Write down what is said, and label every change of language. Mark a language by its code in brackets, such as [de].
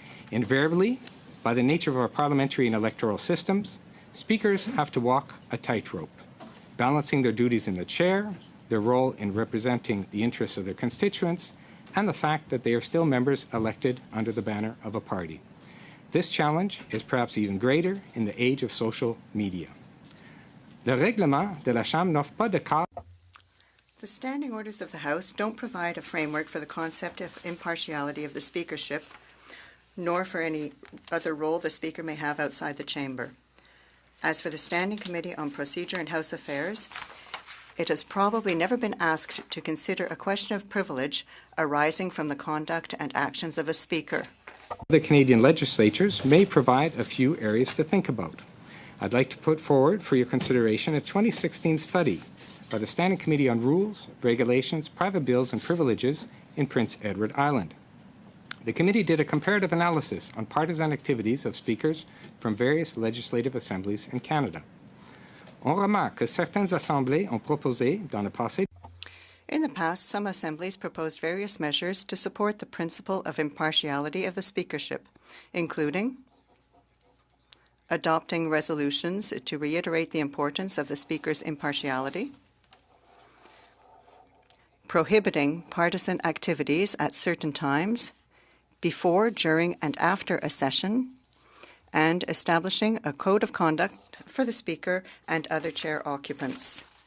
[en] Invariably, by the nature of our parliamentary and electoral systems, speakers have to walk a tightrope, balancing their duties in the chair, their role in representing the interests of their constituents, and the fact that they are still members elected under the banner of a party. This challenge is perhaps even greater in the age of social media. [fr] Le règlement de la Chambre n'offre pas de cadre. [en] The standing orders of the House don't provide a framework for the concept of impartiality of the speakership, nor for any other role the Speaker may have outside the chamber. As for the Standing Committee on Procedure and House Affairs, it has probably never been asked to consider a question of privilege arising from the conduct and actions of a Speaker. The Canadian legislatures may provide a few areas to think about. I'd like to put forward for your consideration a 2016 study by the Standing Committee on Rules, Regulations, Private Bills and Privileges in Prince Edward Island. The committee did a comparative analysis on partisan activities of speakers from various legislative assemblies in Canada. [fr] On remarque que certaines assemblées ont proposé, dans le passé, [en] In the past, some assemblies proposed various measures to support the principle of impartiality of the speakership, including adopting resolutions to reiterate the importance of the Speaker's impartiality, prohibiting partisan activities at certain times, before, during, and after a session, and establishing a code of conduct for the Speaker and other chair occupants.